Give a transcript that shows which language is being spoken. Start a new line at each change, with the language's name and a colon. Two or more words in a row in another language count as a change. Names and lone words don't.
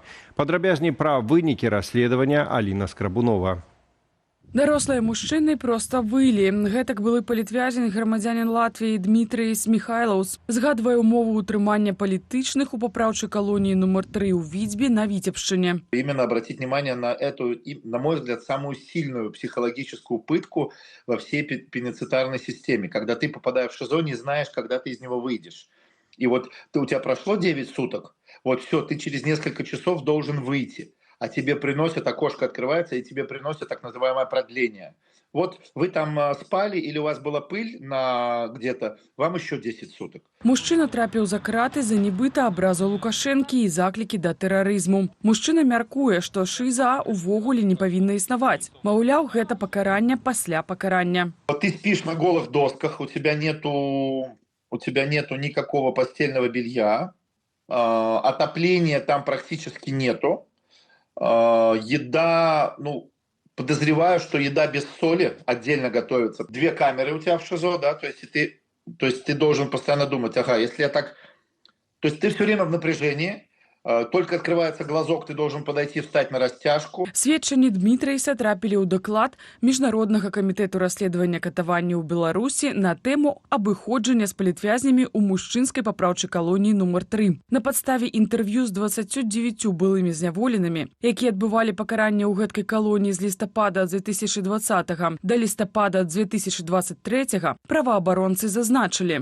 Belarusian: Падрабязней пра вынікі расследавання Аліна Скрабунова. Дарослыя мужчыны проста вылі. Гэтак былы палітвязень грамадзянин Латвіі Дмітрыйс Міхайлаўс. Згадвае умову утрымання палітычных у папраўчай калоніі нумар 3 у Віцьбе на Віцебшчыне.
Russian: Именно обратить внимание на эту, на мой взгляд, самую сильную психологическую пытку во всей пенитенциарной системе. Когда ты попадаешь в ШИЗО, не знаешь, когда ты из него выйдешь. И вот у тебя прошло 9 суток, вот все, ты через несколько часов должен выйти. А тебе приносят, окошко открывается, и тебе приносят так называемое продление. Вот вы там спали или у вас была пыль на где-то, вам еще 10 суток.
Belarusian: Мужчына трапіў за краты за нібыта абразу Лукашэнкі і заклікі да тэрарызму. Мужчына мяркуе, што ШИЗА увогуле не павінна існаваць. Маўляў, гэта пакаранне пасля пакарання.
Russian: Вот ты спишь на голых досках, у тебя нету никакого постельного белья, отопления там практически нету. Еда, подозреваю, что еда без соли отдельно готовится. 2 камеры у тебя в ШИЗО, да, то есть ты должен постоянно думать, если я так... То есть ты все время в напряжении, только открывается глазок, ты должен подойти, встать на растяжку.
Belarusian: Сведчанні Дмітрыйса трапілі ў даклад Міжнароднага камітэту расследавання катавання ў Беларусі на тэму абыходжання з палітвязнямі ў мужчынскай папраўчай калоніі нумар 3. На падставе інтэрв'ю з 29 былымі зняволенымі, якія адбывалі пакаранне ў гэткай калоніі з лістапада 2020 да лістапада 2023, праваабаронцы зазначылі: